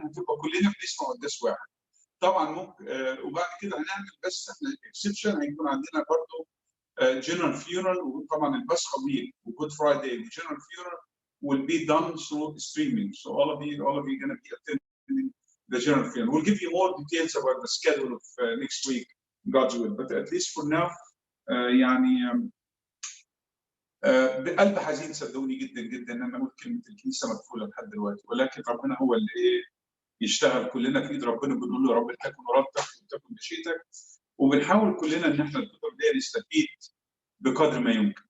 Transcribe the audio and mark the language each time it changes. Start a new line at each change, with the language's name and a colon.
Arabic: هتبقى كلنا بنسمع قداس واحد. طبعا ممكن وبعد كده هنعمل بس احنا اكسبشن، هيكون عندنا برضه جنرال فيورال، وطبعا الباسخا ويك وجود فرايداي وجنرال فيورال
English: will be done through streaming. So all of you going to be attending the general funeral. We'll give you more details about the schedule of next week, God's will. But at least for now,
Arabic: يعني بقلب حزين صدقوني جدا جدا ان انا اقول كلمه الكنيسه مقفوله لحد دلوقتي، ولكن ربنا هو اللي يشتغل. كلنا في ايد ربنا، بنقول له يا رب تكن ارادتك وتكن مشيئتك، وبنحاول كلنا ان احنا الفتره دي نستفيد بقدر ما يمكن.